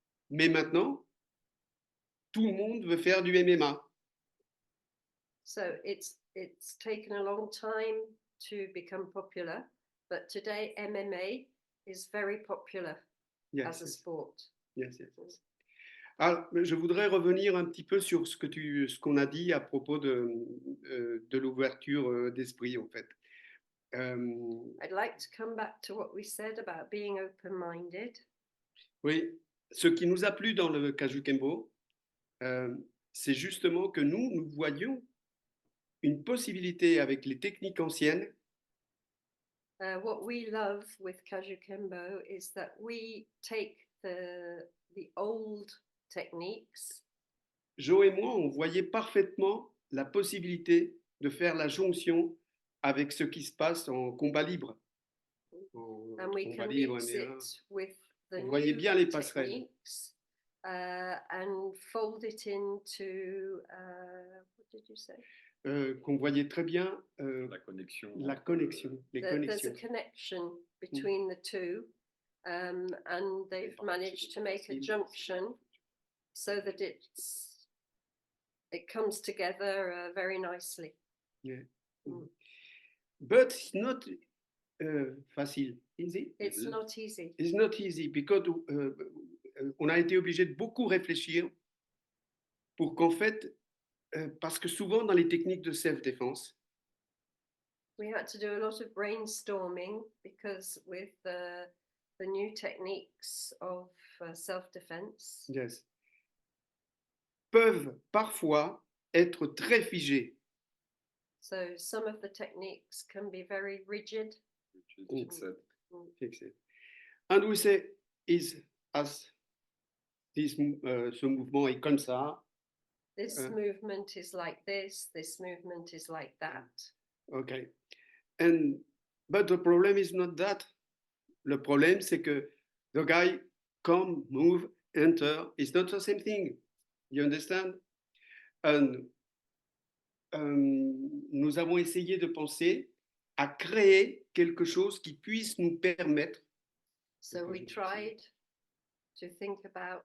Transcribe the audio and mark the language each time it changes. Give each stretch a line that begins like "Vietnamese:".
French: Mais maintenant, tout le monde veut faire du MMA.
English: So it's taken a long time to become popular, but today MMA is very popular as a sport. Yes.
French: Alors, je voudrais revenir un petit peu sur ce qu'on a dit à propos de l'ouverture d'esprit, en fait.
English: I'd like to come back to what we said about being open-minded.
French: Oui, ce qui nous a plu dans le Kajukenbo, c'est justement que nous voyions une possibilité avec les techniques anciennes.
English: What we love with Kajukenbo is that we take the old techniques.
French: Joe et moi, on voyait parfaitement la possibilité de faire la jonction avec ce qui se passe en combat libre.
English: And we can mix it with the
French: on voyait bien les passerelles.
English: And fold it into, what did you say?
French: Qu'on voyait très bien la connexion.
English: There's a connection between the two, and they've managed to make a junction so that it comes together very nicely. Yeah. But it's not facile, is it? It's not easy. It's not easy because
French: on a été obligé de beaucoup réfléchir pour qu'en fait, parce que souvent dans les techniques de self-défense,
English: We had to do a lot of brainstorming because with the new techniques of self-defense, yes,
French: peuvent parfois être très figés.
English: so some of the techniques can be very rigid. Fixed.
French: Fixés.
English: And we say, as
French: ce mouvement est comme ça,
English: This movement is like this movement is like that. okay. But the problem is not that.
French: Le problème, c'est que
English: the guy come, move, enter, it's not the same thing. You understand? And
French: nous avons essayé de penser à créer quelque chose qui puisse nous permettre.
English: So we tried to think about